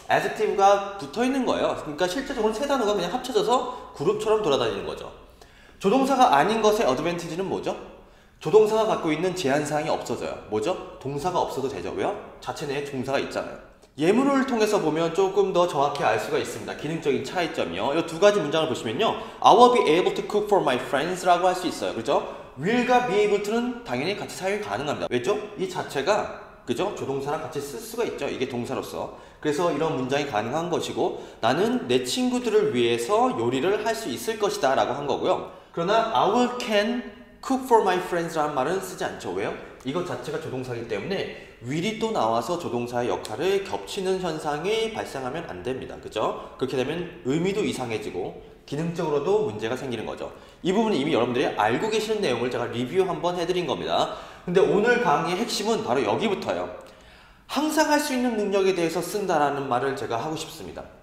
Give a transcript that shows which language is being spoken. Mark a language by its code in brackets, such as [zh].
[ko] adjective가 붙어있는 거예요. 그러니까 실제적으로 세 단어가 그냥 합쳐져서 그룹처럼 돌아다니는 거죠. 조동사가 아닌 것의 어드밴티지는 뭐죠? 조동사가 갖고 있는 제한사항이 없어져요. 뭐죠? 동사가 없어도 되죠. 왜요? 자체 내에 동사가 있잖아요. 예문을 통해서 보면 조금 더 정확히 알 수가 있습니다. 기능적인 차이점이요. 이 두 가지 문장을 보시면요. [en] I will be able to cook for my friends [ko] 라고 할 수 있어요. 그죠? will과 be able to는 당연히 같이 사용이 가능합니다. 왜죠? 이 자체가 그죠? 조동사랑 같이 쓸 수가 있죠. 이게 동사로서. 그래서 이런 문장이 가능한 것이고 나는 내 친구들을 위해서 요리를 할 수 있을 것이다 라고 한 거고요. 그러나 [en] I will can cook for my friends [ko] 라는 말은 쓰지 않죠. 왜요? 이것 자체가 조동사이기 때문에 will이 또 나와서 조동사의 역할을 겹치는 현상이 발생하면 안 됩니다. 그죠? 그렇게 되면 의미도 이상해지고 기능적으로도 문제가 생기는 거죠. 이 부분은 이미 여러분들이 알고 계시는 내용을 제가 리뷰 한번 해드린 겁니다. 근데 오늘 강의의 핵심은 바로 여기부터예요. 항상 할 수 있는 능력에 대해서 쓴다라는 말을 제가 하고 싶습니다.